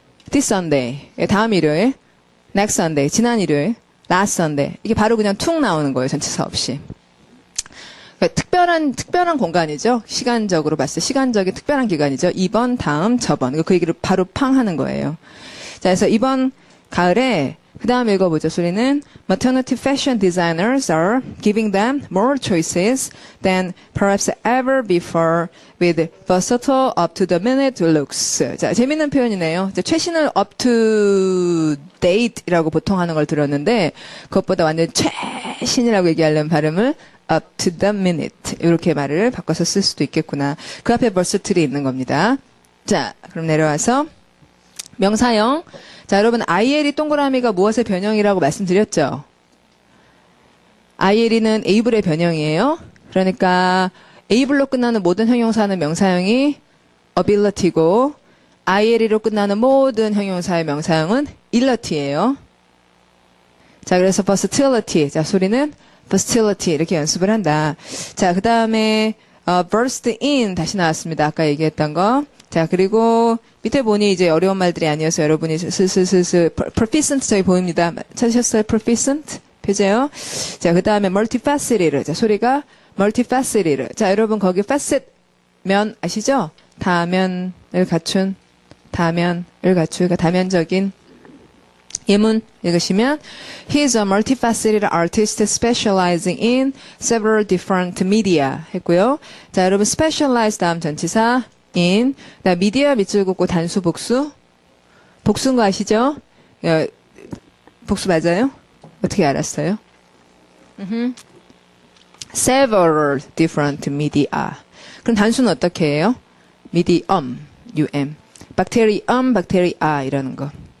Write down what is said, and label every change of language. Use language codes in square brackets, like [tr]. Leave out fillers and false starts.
[en] This Sunday. [ko] 다음 일요일. [en] Next Sunday. [ko] 지난 일요일. [en] Last Sunday. [ko] 이게 바로 그냥 툭 나오는 거예요. 전치사 없이. 그러니까 특별한 공간이죠. 시간적으로 봤을 때 시간적인 특별한 기간이죠. 이번, 다음, 저번. 그 얘기를 바로 팡 하는 거예요. 자, 그래서 이번 가을에 그 다음 읽어보죠. 소리는 [en] Maternity fashion designers are giving them more choices than perhaps ever before with versatile up-to-the-minute looks. [ko] 자, 재밌는 표현이네요. 최신을 up-to-date이라고 보통 하는 걸 들었는데 그것보다 완전 최신이라고 얘기하려면 발음을 up-to-the-minute 이렇게 말을 바꿔서 쓸 수도 있겠구나. 그 앞에 versatil이 있는 겁니다. 자, 그럼 내려와서 명사형. 자, 여러분, IL이 동그라미가 무엇의 변형이라고 말씀드렸죠? IL이는 able의 변형이에요. 그러니까 able로 끝나는 모든 형용사는 명사형이 ability고 IL로 끝나는 모든 형용사의 명사형은 illity예요. 자, 그래서 versatility. 자, 소리는 versatility 이렇게 연습을 한다. 자, 그 다음에 burst in 다시 나왔습니다. 아까 얘기했던 거. 자, 그리고 밑에 보니 이제 어려운 말들이 아니어서 여러분이 슬슬슬슬 proficient 저기 보입니다. 찾으셨어요? proficient? 표제요. 자, 그 다음에 multifaceted. 자, 소리가 multifaceted. 자, 여러분 거기 facet 면 아시죠? 다면을 갖춘 그러니까 다면적인 예문 읽으시면 [en] He is a multifaceted artist specializing in several different media [ko] 했고요. 자, 여러분 specialize 다음 전치사 in 나 미디어 밑줄 긋고 단수 복수 복수인 거 아시죠? 복수 맞아요? 어떻게 알았어요? [en] Several different media. [ko] 그럼 단수는 어떻게 해요? medium, bacterium, bacteria 이라는 거.